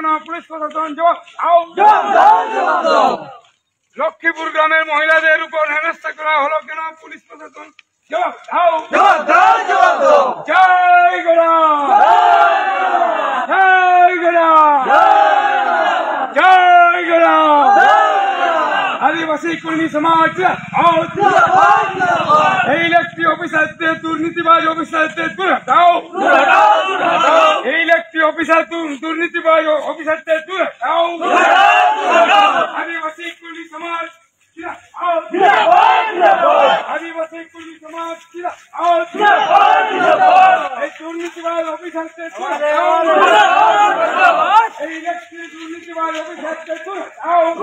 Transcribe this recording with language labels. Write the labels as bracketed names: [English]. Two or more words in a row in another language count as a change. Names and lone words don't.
[Bangla] পুলিশ প্রশাসন জবাব দাও। লক্ষ্মীপুর গ্রামের মহিলাদের উপর হেনস্থা করা হলো কেন? পুলিশ প্রশাসন জবাব দাও। জয় গোরা, জয় গোরা, জয় গোরা। [Hindi] आदिवासी कर्मी समाज [English] electric officer [Hindi] दुर्नीतिबाज ऑफिसर दूर हटाओ, [English] electric officer [Hindi] दुर्नीतिबाज ऑफिसर दूर हटाओ। आदिवासी कर्मी समाज आदिवासी कर्मी समाज दुर्नीतिबाज ऑफिसर दूर हटाओ, इलेक्ट्रिक दुर्नीतिबाज ऑफिसर दूर हटाओ।